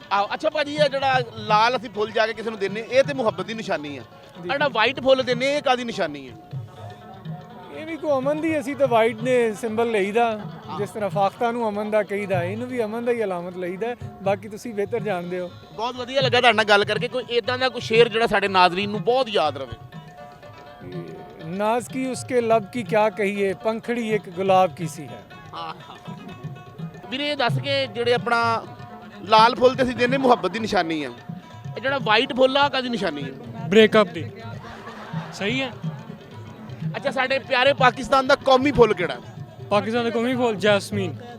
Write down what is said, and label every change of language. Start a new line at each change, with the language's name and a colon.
Punjabi: ਆਹੋ ਅੱਛਾ ਭਾਜੀ ਇਹ ਜਿਹੜਾ ਲਾਲ ਅਸੀਂ ਫੁੱਲ ਜਾ ਕੇ ਕਿਸੇ ਨੂੰ ਦਿੰਨੇ ਇਹ ਤੇ ਮੁਹੱਬਤ ਦੀ ਨਿਸ਼ਾਨੀ ਆ, ਜਿਹੜਾ ਵਾਈਟ ਫੁੱਲ ਦਿੰਨੇ ਇਹ ਕਾਦੀ ਨਿਸ਼ਾਨੀ ਹੈ? ਇਹ ਵੀ ਕੋ ਅਮਨ ਦੀ, ਅਸੀਂ ਤਾਂ ਵਾਈਟ ਨੇ ਸਿੰਬਲ ਲਈਦਾ, ਜਿਸ ਤਰ੍ਹਾਂ ਫਾਖਤਾ ਨੂੰ ਅਮਨ ਦਾ ਕਹੀਦਾ, ਇਹਨੂੰ ਵੀ ਅਮਨ ਦਾ ਹੀ ਅਲਾਮਤ ਲਈਦਾ। ਬਾਕੀ ਤੁਸੀਂ ਬਿਹਤਰ ਜਾਣਦੇ ਹੋ। ਬਹੁਤ ਵਧੀਆ ਲੱਗਾ ਤੁਹਾਡੇ ਨਾਲ ਗੱਲ ਕਰਕੇ। ਕੋਈ ਇਦਾਂ ਦਾ ਕੋਈ ਸ਼ੇਰ ਜਿਹੜਾ ਸਾਡੇ ਨਾਜ਼ਰੀਨ ਨੂੰ ਬਹੁਤ ਯਾਦ ਰਵੇ?
Hindi: नाज की उसके लब की क्या कहिए, पंखड़ी एक गुलाब की सी है।
Punjabi: ਵੀਰੇ ਇਹ ਦੱਸ ਕੇ ਜਿਹੜੇ ਆਪਣਾ ਲਾਲ ਫੁੱਲ ਤੇ ਅਸੀਂ ਦਿੰਨੇ ਮੁਹੱਬਤ ਦੀ ਨਿਸ਼ਾਨੀ ਆ, ਇਹ ਜਿਹੜਾ ਵਾਈਟ ਫੁੱਲ ਆ ਕਾਦੀ ਨਿਸ਼ਾਨੀ ਹੈ? ਬ੍ਰੇਕਅਪ ਦੀ। ਸਹੀ ਹੈ। ਅੱਛਾ ਸਾਡੇ ਪਿਆਰੇ ਪਾਕਿਸਤਾਨ ਦਾ ਕੌਮੀ ਫੁੱਲ ਕਿਹੜਾ? ਪਾਕਿਸਤਾਨ ਦਾ ਕੌਮੀ ਫੁੱਲ ਜੈਸਮੀਨ।